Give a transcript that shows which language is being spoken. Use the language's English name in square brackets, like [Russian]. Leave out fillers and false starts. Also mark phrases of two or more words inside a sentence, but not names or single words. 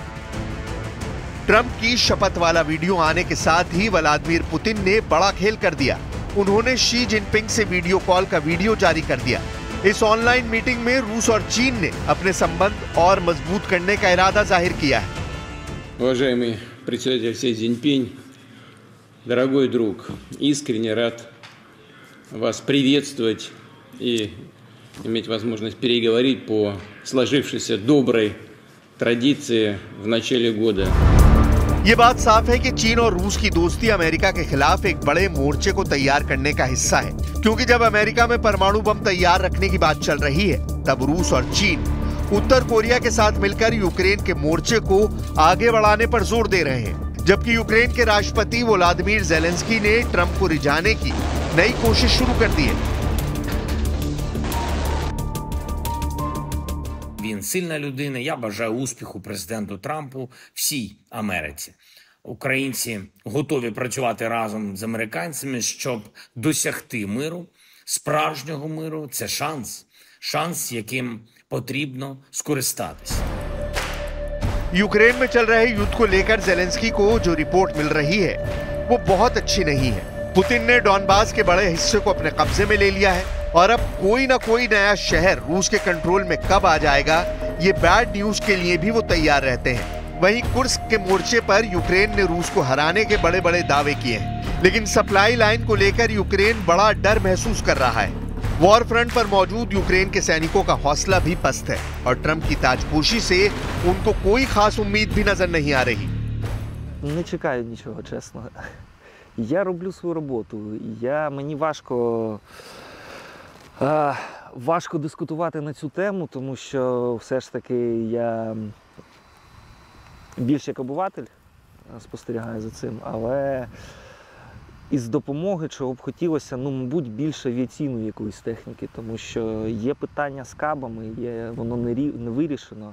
[Hindi] ट्रंप की शपथ वाला वीडियो आने के साथ ही व्लादिमीर पुतिन ने बड़ा खेल कर दिया। उन्होंने शी जिनपिंग से वीडियो कॉल का वीडियो जारी कर दिया। इस [English] online meeting [Hindi] में रूस और चीन ने अपने संबंध और मजबूत करने का इरादा जाहिर किया है। [Russian] Уважаемый председатель Си Цзиньпинь, дорогой друг, искренне рад вас приветствовать и иметь возможность переговорить по сложившейся доброй традиции в начале года. [Hindi] ये बात साफ है कि चीन और रूस की दोस्ती अमेरिका के खिलाफ एक बड़े मोर्चे को तैयार करने का हिस्सा है, क्योंकि जब अमेरिका में परमाणु बम तैयार रखने की बात चल रही है, तब रूस और चीन उत्तर कोरिया के साथ मिलकर यूक्रेन के मोर्चे को आगे बढ़ाने पर जोर दे रहे हैं। जबकि यूक्रेन के राष्ट्रपति वोलोदिमीर ज़ेलेंस्की ने ट्रंप को रिझाने की नई कोशिश शुरू कर दी है। [Ukrainian] Він сильна людина. Я бажаю успіху президенту Трампу, всій Америці. Українці готові працювати разом з американцями, щоб досягти миру, справжнього миру. Це шанс, яким потрібно скористатися. [Hindi] यूक्रेन में चल रहे युद्ध को लेकर ज़ेलेंस्की को जो रिपोर्ट मिल रही है वो बहुत अच्छी नहीं है। पुतिन ने डॉनबास के बड़े हिस्से को अपने कब्जे में ले लिया है और अब कोई ना कोई नया शहर रूस के कंट्रोल में कब आ जाएगा, ये [English] bad news [Hindi] के लिए भी वो तैयार रहते हैं। वहीं कुर्स्क के मोर्चे पर यूक्रेन ने रूस को हराने के बड़े बड़े दावे किए हैं, लेकिन [English] supply line [Hindi] को लेकर यूक्रेन बड़ा डर महसूस कर रहा है। [English] war front [Hindi] पर मौजूद यूक्रेन के सैनिकों का हौसला भी पस्त है और ट्रंप की ताजपोशी से उनको कोई खास उम्मीद भी नजर नहीं आ रही। [Ukrainian] Не чекаю нічого, чесно. Я роблю свою роботу. Мені важко дискутувати на цю тему, тому що все ж таки я більш як обиватель спостерігаю за цим, але із допомоги, чого б хотілося, мабуть, більше авіаційної якоїсь техніки, тому що є питання з кабами, воно не вирішено.